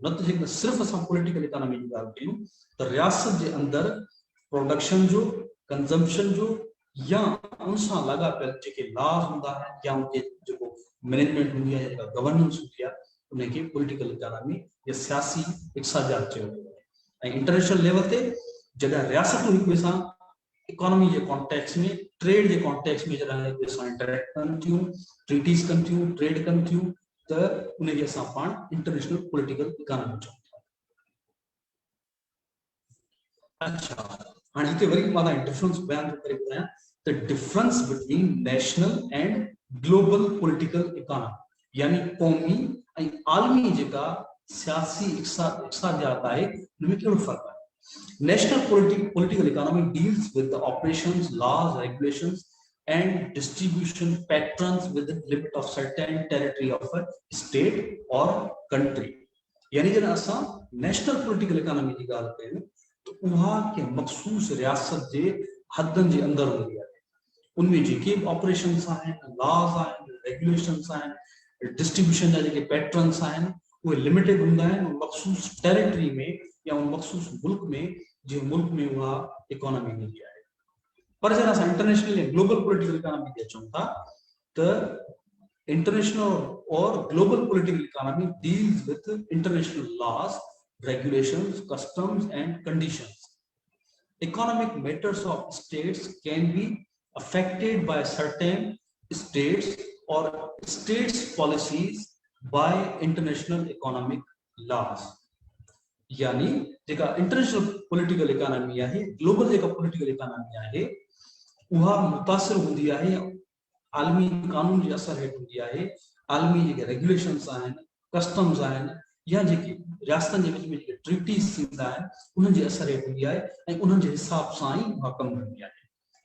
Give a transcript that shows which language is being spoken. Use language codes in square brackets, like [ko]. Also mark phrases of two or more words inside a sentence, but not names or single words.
[sd] न त जेकॾहिं सिर्फ़ु असां [en] political economy [sd] जी ॻाल्हि कयूं त रियासत जे अंदरि प्रोडक्शन जो, कंजम्पशन जो या उन सां लाॻापियल जेके लॉज हूंदा आहिनि या उनखे जेको मैनेजमेंट हूंदी आहे, जेका गवर्नेंस हूंदी आहे, उनखे [en] political economy [sd] या सियासी इक़्तिसादियात चयो वेंदो आहे। ऐं [en] international level [sd] ते जॾहिं रियासतूं हिक ॿिए सां इकोनॉमी जे कॉन्टेक्स्ट में, ट्रेड जे कॉन्टेक्स्ट में जॾहिं हिक ॿिए सां इंटरेक्ट कनि थियूं, ट्रीटीज़ कनि थियूं, ट्रेड कनि थियूं, त उनखे असां पाण [en] international political economy [sd] चऊं था। अच्छा, हाणे हिते वरी मां डिफरेंस बयान करे ॿुधायां त [en] difference between national and global political economy, [sd] यानी क़ौमी ऐं आलमी जेका सियासी इक़्तिसादियात आहे, उनमें कहिड़ो फ़र्क़ु आहे। [en] National political economy deals with the operations, laws, regulations, and distribution patterns within the limit of certain territory of a state or country. [sd] यानी जब असां [en] national political economy [sd] की ॻाल्हि कयूं तो उहा के मखसूस रियासत जे हदनि जे अंदरि हूंदी आहे। उनमें जेके ऑपरेशंस आहिनि, लॉज आहिनि, रेगुलेशंस आहिनि, डिस्ट्रीब्यूशन जा जेके पैटर्न्स आहिनि, उहे लिमिटेड हूंदा आहिनि मखसूस टेरिटरी में या उन मखसूस मुल्क में, जो मुल्क में उहा इकोनॉमी हूंदी आहे। पर जॾहिं असां इंटरनेशनल या ग्लोबल पॉलिटिकल इकोनॉमी ते अचूं था त [en] international or global political economy deals with international laws, regulations, customs, and conditions. Economic matters of states can be affected by certain states or states' policies by international economic laws. [sd] यानी जेका [en] international political economy [sd] आहे, ग्लोबल जेका [en] political economy [sd] आहे, उहा मुतासिर हूंदी आहे आलमी कानून जे असर हेठि हूंदी आहे, आलमी जेके रेगुलेशन्स आहिनि, कस्टम्स आहिनि, या जेके रियासतनि जे विच में जेके ट्रीटीज़ थींदा आहिनि, उन्हनि जे असर हेठि हूंदी आहे ऐं उन्हनि जे हिसाब सां ई उहा कमु कंदी आहे।